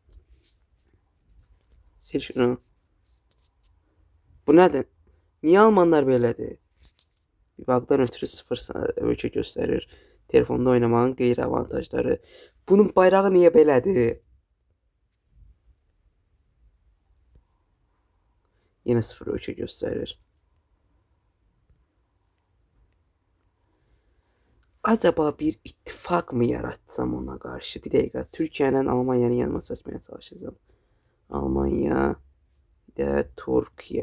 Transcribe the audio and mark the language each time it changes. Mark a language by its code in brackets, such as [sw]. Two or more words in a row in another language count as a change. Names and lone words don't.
[az] Sil şunu. Bu nədir? Niyə Almanlar belədir? Bir vaxtdan ötürü 0 ölkə göstərir. Telefonda oynamağın qeyri-avantajları. Bunun bayrağı niyə belədir? [tr] Yine 0-3'e gösterir. Acaba bir ittifak mı yaratsam ona karşı? Bir dakika. Türkiye ile Almanya'nın yanına seçmeye çalışacağım. Almanya, bir de Türkiye.